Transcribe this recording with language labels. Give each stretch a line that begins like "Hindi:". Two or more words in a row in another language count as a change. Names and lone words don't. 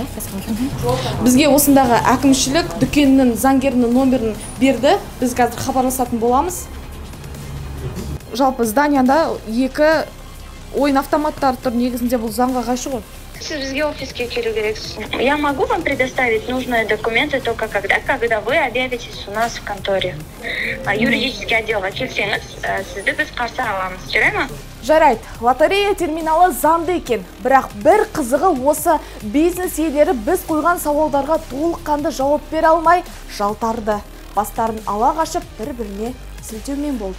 Kazakh: бізге осындағы әкімшілік дүкеннің заңгерінің номерін берді. Біз қазір хабарласатын боламыз. Жалпы зданияда екі ойын автоматтары тұр. Негізінде бұл заңға қайшы ғой? Сіз бізге офиске келу керексіз.
Russian: Я могу вам предоставить нужные документы только когда вы объявитесь у нас в конторе. Юридический отделға
Kazakh: келсеңіз, сізді біз қарсы аламыз. Жарай ма? Жарайды, лотерея терминалы заңды екен. Бірақ бір қызығы осы бизнес иелері біз қойған сауалдарға толыққанды жауап бере алмай жалтарды. Бастарын ала қашып бір-біріне сілтеумен болды.